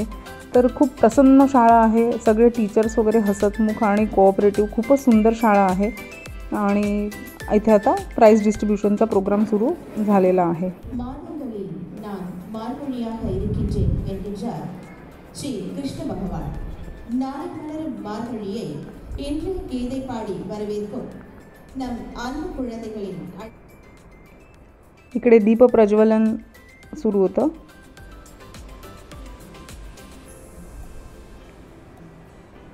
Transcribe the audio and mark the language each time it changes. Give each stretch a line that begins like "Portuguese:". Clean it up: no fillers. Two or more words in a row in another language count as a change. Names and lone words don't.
Marathi: तर खूप प्रसन्न शाळा आहे, सगळे टीचर्स वगैरे हसतमुख आणि कोऑपरेटिव्ह, खूपच सुंदर शाळा आहे। आणि इथे आता
English: prize distributionचा program
Marathi: सुरू झालेला आहे।
Tamil: श्री कृष्ण भगवान நாளை மலரும் மார்கழியை இன்று கீதை பாடி வரவேற்கும் நம் அன்பு குழந்தைகளின்
Marathi: इकडे दीप प्रज्वलन सुरू होतं।